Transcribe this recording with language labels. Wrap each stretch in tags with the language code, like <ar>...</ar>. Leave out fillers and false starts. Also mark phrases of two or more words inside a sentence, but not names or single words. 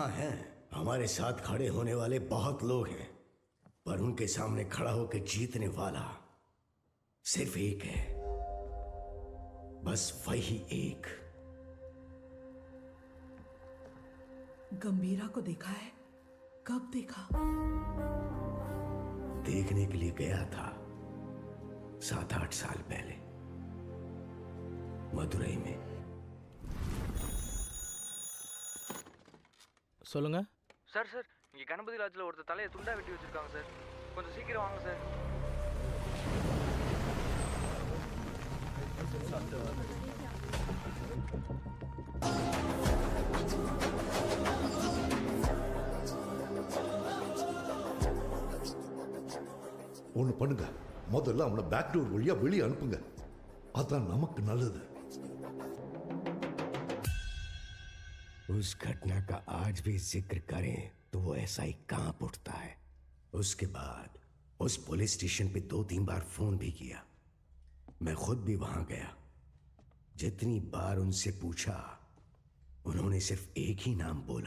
<hi>हाँ है, हमारे साथ खड़े होने वाले बहुत लोग हैं, पर उनके सामने खड़ा होकर जीतने वाला सिर्फ एक है, बस वही एक। गंभीरा को देखा है? कब देखा? देखने के लिए गया था 7-8 साल पहले मदुरई में।</hi> <ta>சொல்லுங்க சார் சார் இங்கே கணபதி லாட்ஜில் ஒருத்தர் தலையை துண்டா வெட்டி வச்சிருக்காங்க சார், கொஞ்சம் சீக்கிரம் வாங்க சார். ஒண்ணு பண்ணுங்க, முதல்ல அவனை</ta> <en>back door</en> <ta>வழியா வெளியே அனுப்புங்க, அதான் நமக்கு நல்லது.</ta> <hi>उस घटना का आज भी जिक्र करें तो वो ऐसा ही कांप उठता है। उसके बाद उस पुलिस स्टेशन पे 2-3 बार फोन भी किया। मैं खुद भी वहां गया। जितनी बार उनसे पूछा, उन्होंने सिर्फ एक ही नाम बोला,</hi>